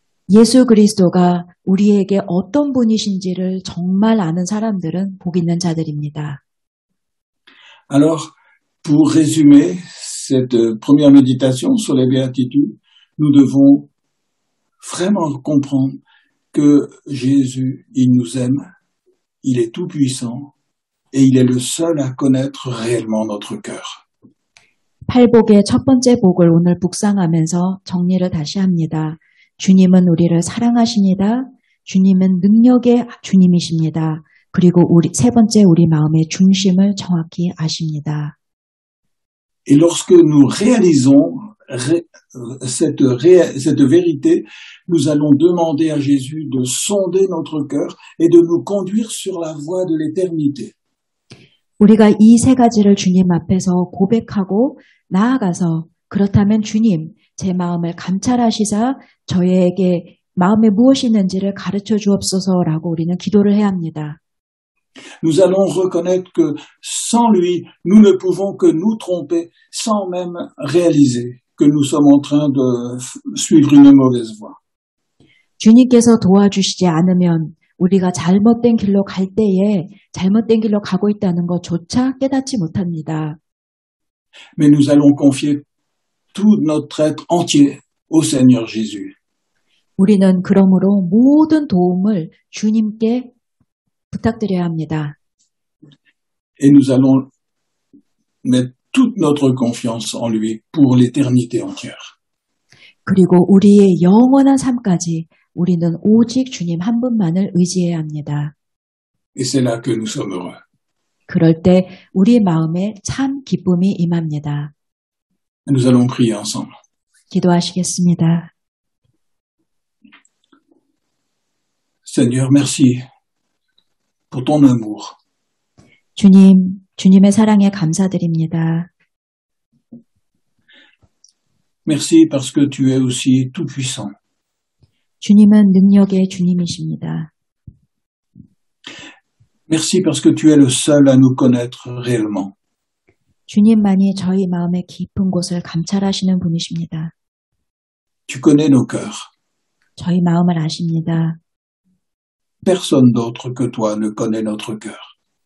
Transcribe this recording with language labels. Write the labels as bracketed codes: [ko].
[ko] 예수 그리스도가 우리에게 어떤 분이신지를 정말 아는 사람들은 복 있는 자들입니다. [fr] Alors, pour résumer cette première méditation sur les béatitudes, nous devons vraiment comprendre que Jésus, il nous aime, il est tout puissant et il est le seul à connaître réellement notre cœur. [ko] 팔복의 첫 번째 복을 오늘 묵상하면서 정리를 다시 합니다. 주님은 우리를 사랑하십니다. 주님은 능력의 주님이십니다. 그리고 세 번째 우리 마음의 중심을 정확히 아십니다. [fr] Et lorsque nous réalisons cette vérité, nous allons demander à Jésus de sonder notre cœur et de nous conduire sur la voie de l'éternité. [ko] 우리가 이 세 가지를 주님 앞에서 고백하고 나아가서 그렇다면 주님, 제 마음을 감찰하시사 저에게 마음에 무엇이 있는지를 가르쳐 주옵소서라고 우리는 기도를 해야 합니다. [fr] Nous allons reconnaître que sans lui, nous ne pouvons que nous tromper sans même réaliser que nous sommes en train de suivre une mauvaise voie. [ko] 주님께서 도와주시지 않으면 우리가 잘못된 길로 갈 때에 잘못된 길로 가고 있다는 것조차 깨닫지 못합니다. [fr] Mais nous allons confier tout notre être entier au Seigneur Jésus. [ko] 우리는 그러므로 모든 도움을 주님께 부탁드려야 합니다. [fr] Et nous allons mettre toute notre confiance en lui pour l'éternité entière. [ko] 그리고 우리의 영원한 삶까지 우리는 오직 주님 한 분만을 의지해야 합니다. [fr] Et c'est là que nous sommes heureux. [ko] 그럴 때 우리 마음에 참 기쁨이 임합니다. [fr] Nous allons prier ensemble. [ko] 기도하시겠습니다. [fr] Seigneur, merci pour ton amour. [ko] 주님, 주님의 사랑에 감사드립니다. [fr] Merci parce que tu es aussi tout-puissant. [ko] 주님은 능력의 주님이십니다. [fr] Merci parce que tu es le seul à nous connaître réellement. [ko] 주님만이 저희 마음의 깊은 곳을 감찰하시는 분이십니다. [fr] Tu connais nos cœurs. [ko] 저희 마음을 아십니다. [fr] Personne d'autre que toi ne connaît notre cœur.